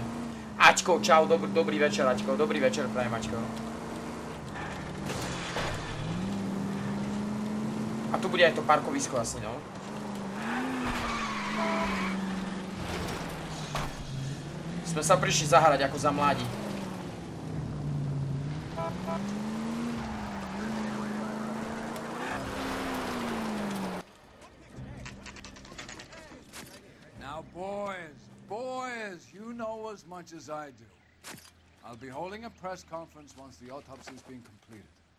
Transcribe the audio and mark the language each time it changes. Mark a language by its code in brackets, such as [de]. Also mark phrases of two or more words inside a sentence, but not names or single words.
[sk] Ačko, čau, dobrý večer, Ačko, dobrý večer, prajem, Ačko. A tu bude aj to parkovisko asi, no. Sme sa prišli zahrať ako za mladí. [en] Now, boys, you know as much as I do. I'll be holding a press conference once the autopsy has been completed.